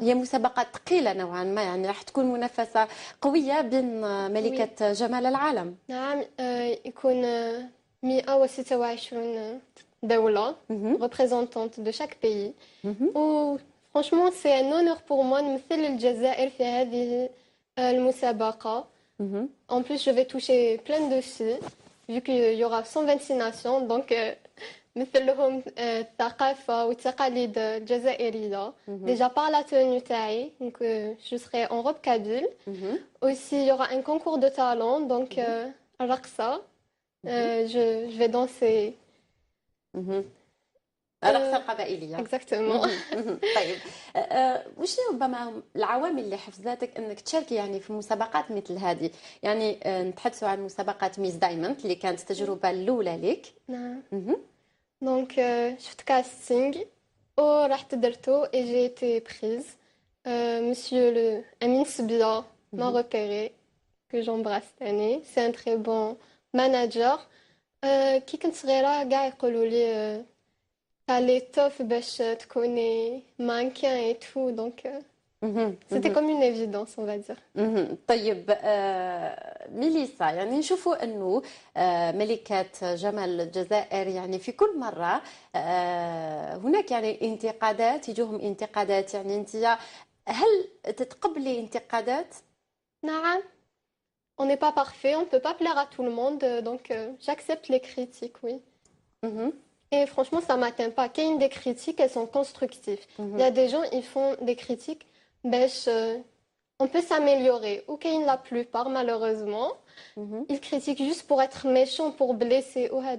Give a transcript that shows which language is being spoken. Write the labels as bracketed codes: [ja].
[ar] هي مسابقة ثقيلة نوعا ما، يعني راح تكون منافسة قوية بين ملكة جمال العالم. نعم، يكون 126 دولة [fr] représentante de chaque pays. Franchement, c'est un honneur pour moi de [ar] نمثل الجزائر في هذه المسابقة. [fr] En plus, je vais toucher plein de filles, vu qu'il y aura 126 nations, donc [ar] مثل لهم الثقافة والتقاليد الجزائرية. [fr] Déjà par la tenue taille, donc je serai en robe kabyle. Aussi, il y aura un concours de talent, donc [ar] الرقصة. [fr] Je vais danser. [ar] الرقصة القبائلية. [fr] Exactement. [ar] طيب، وش ربما العوامل اللي حفزتك انك تشاركي يعني في مسابقات مثل هذه؟ يعني نتحدثوا عن مسابقات ميس دايموند اللي كانت التجربة الأولى لك. نعم. دونك شفت كاستينغ ورحت درتو [fr] et j'ai été prise. Monsieur le Amine Sbia m'a repéré, que j'embrasse cette année. C'est un très bon manager. [ar] كي كنت صغيرة كاع يقولوا لي [fr] t'as l'étoffe [ar] باش تكوني [fr] mannequin et tout, donc c'était comme une évidence, on va dire. [ar] طيب ميليسا، يعني نشوفوا انه ملكة جمال الجزائر يعني في كل مرة هناك يعني انتقادات، يجوهم انتقادات، يعني انت هل تتقبلي انتقادات؟ نعم. [fr] On n'est pas parfait, on ne peut pas plaire à tout le monde, donc j'accepte les critiques, oui. Et franchement, ça ne m'atteint pas. Qu'il y ait des critiques, elles sont constructives. Il y a des gens, ils font des critiques, on peut s'améliorer. Ou qu'il y ait la plupart, malheureusement, ils critiquent juste pour être méchants, pour blesser.